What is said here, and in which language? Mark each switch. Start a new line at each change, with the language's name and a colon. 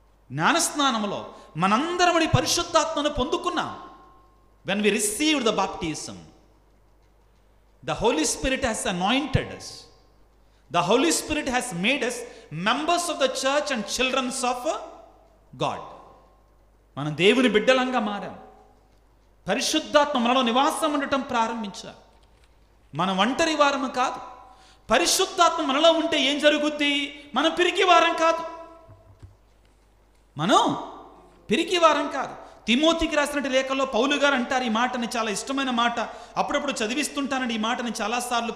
Telugu: జ్ఞానస్నానములో మనందరం పరిశుద్ధాత్మను పొందుకున్నాం.
English: When we received the baptism, the Holy Spirit has anointed us. The Holy Spirit has made us members of the church and children of God.
Telugu: మనం దేవుని బిడ్డలంగా మారాం. పరిశుద్ధాత్మ మనలో నివాసం ఉండటం ప్రారంభించారు. మనం ఒంటరి వారము కాదు. పరిశుద్ధాత్మ మనలో ఉంటే ఏం జరుగుద్ది? మనం పిరికి వారం కాదు, మనం పిరికి వారం కాదు. తిమోతికి రాసినటువంటి లేఖలో పౌలు గారు అంటారు ఈ మాటని, చాలా ఇష్టమైన మాట, అప్పుడప్పుడు చదివిస్తుంటానండి ఈ మాటని చాలాసార్లు.